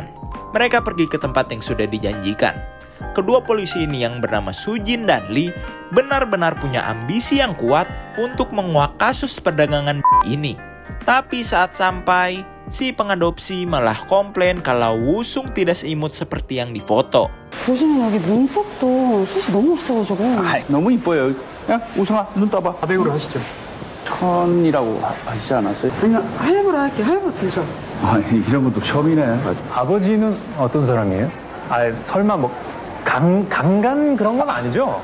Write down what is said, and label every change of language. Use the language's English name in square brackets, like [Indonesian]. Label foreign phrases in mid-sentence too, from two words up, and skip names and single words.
[Indonesian] Mereka pergi ke tempat yang sudah dijanjikan. Kedua polisi ini yang bernama Sujin dan Lee benar-benar punya ambisi yang kuat untuk menguak kasus perdagangan ini. Tapi saat sampai, si pengadopsi malah komplain kalau Wusung tidak seimut seperti yang difoto. [Korean] 요즘은 여기 눈썹도 숱이 너무 없어가지고. 너무 이뻐요. 야, 우성아, 눈 떠봐. 가백으로 하시죠. 천이라고 하시지 않았어요? 그냥 할부로 할게. 할부 되죠? 이런 것도 처음이네. 아버지는 어떤 사람이에요? 설마 뭐 강간 그런 건 아니죠?